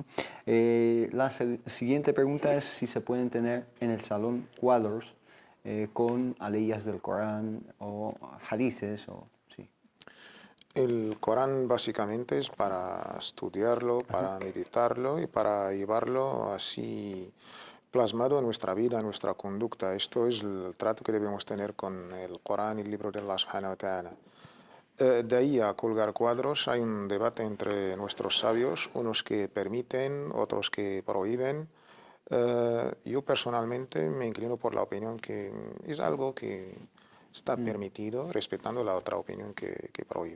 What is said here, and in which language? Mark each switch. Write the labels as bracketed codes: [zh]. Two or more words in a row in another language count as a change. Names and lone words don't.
[es] La siguiente pregunta es si se pueden tener en el salón cuadros con aleyas del Corán o hadices sí. El Corán básicamente es para estudiarlo, para meditarlo y para llevarlo así plasmado en nuestra vida, en nuestra conducta. Esto es el trato que debemos tener con el Corán y el libro de [ar] الله سبحانه وتعالى. [es] De ahí a colgar cuadros hay un debate entre nuestros sabios, unos que permiten, otros que prohíben. Yo personalmente me inclino por la opinión que es algo que está permitido, respetando la otra opinión que prohíbe.